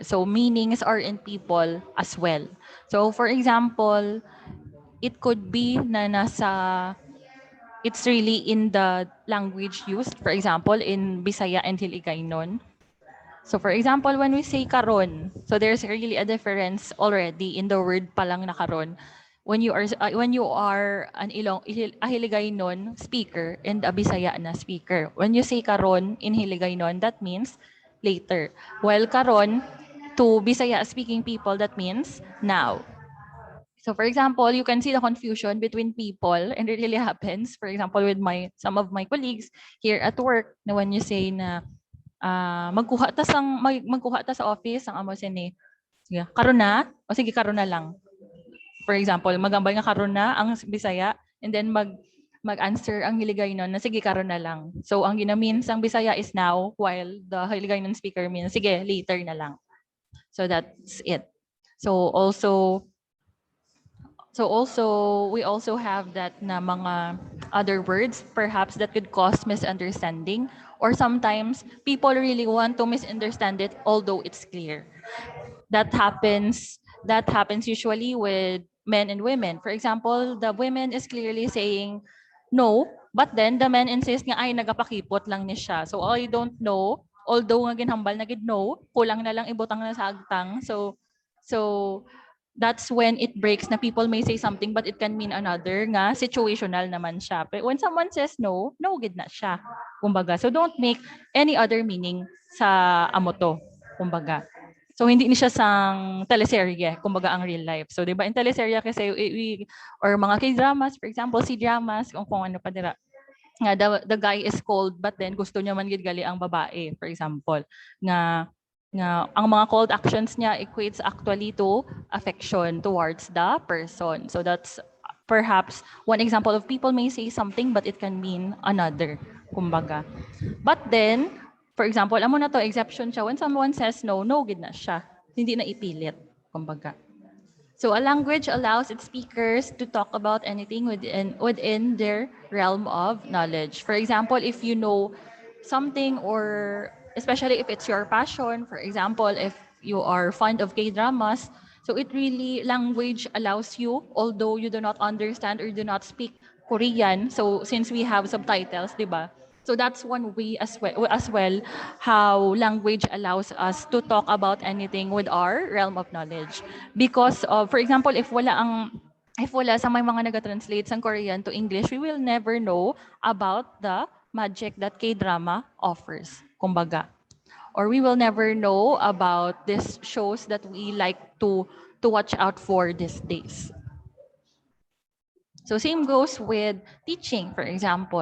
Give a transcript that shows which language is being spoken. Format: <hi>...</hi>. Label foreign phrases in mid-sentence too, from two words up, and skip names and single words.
<en>So meanings are in people as well. So for example, it could be na it's really in the language used. For example, in Bisaya and Hiligaynon. So for example, when we say karon, so there's really a difference already in the word</en> <hil>palang na karon.</hil> <en>When you are a Hiligaynon speaker and a Bisaya na speaker. When you say karon in Hiligaynon, that means later. While karon to Bisaya speaking people, that means now. So for example, you can see the confusion between people, and it really happens. For example, with some of my colleagues here at work, na when you say na</en> <hil>magkuha ta sa office ang amo sini. Sige, karon na? O sige, karon na lang.</hil> <en>For example,</en> <hil>magambay nga karon na ang Bisaya,</hil> <en>and then</en> <hil>mag-answer ang Hiligaynon na sige, karon na lang.</hil> <en>So</en> <hil>ang ginamin sang Bisaya</hil> <en>is now, while the Hiligaynon speaker means sige, later</en> <hil>na lang.</hil> <en>So that's it. So we also have that</en> <hil>na mga</hil> <en>other words perhaps that could cause misunderstanding, or sometimes people really want to misunderstand it although it's clear. That happens usually with men and women. For example, the women is clearly saying no, but then the men insist</en> <hil>nga ay nagapakipot lang ni siya.</hil> <en>So I don't know, although</en> <hil>nga ginhambal na gid no, kulang na lang ibutang na sa agtang.</hil> <en>So that's when it breaks na people may say something but it can mean another nga situational</en> <hil>naman siya.</hil> <en>But when someone says no, no</en> <hil>gid na siya.</hil> <en>Kumbaga, so don't make any other meaning</en> <hil>sa amoto. Kumbaga. So hindi ni siya sang teleserye, kumbaga ang</hil> <en>real life. So</en> <hil>'di ba</hil> <en>in teleserye kasi or mga K-dramas, for example, C-dramas,</en> <hil>kung ano pa dira.</hil> <en>Nga the guy is cold but then</en> <hil>gusto niya man gid gali ang babae,</hil> <en>for example.</en> <hil>Nga ang mga</hil> <en>cold actions niya equates actually to affection towards the person. So that's perhaps one example of people may say something but it can mean another, kumbaga. But then, for example,</en> <hil>amo na to, exception siya.</hil> <en>When someone says no, no</en> <hil>gid na siya. Hindi na ipilit, kumbaga.</hil> <en>So a language allows its speakers to talk about anything within their realm of knowledge. For example, if you know something, or especially if it's your passion, for example, if you are fond of K-dramas, so it really, language allows you, although you do not understand or do not speak Korean, so since we have subtitles,</en> <hil>di ba?</hil> <en>So that's one way as well how language allows us to talk about anything with our realm of knowledge. Because of, for example, if</en> <hil>wala sa may mga naga-translate sang Korean</hil> <en>to English, we will never know about the magic that K-drama offers. Kumbaga. Or we will never know about these shows that we like to watch out for these days. So same goes with teaching, for example.</en>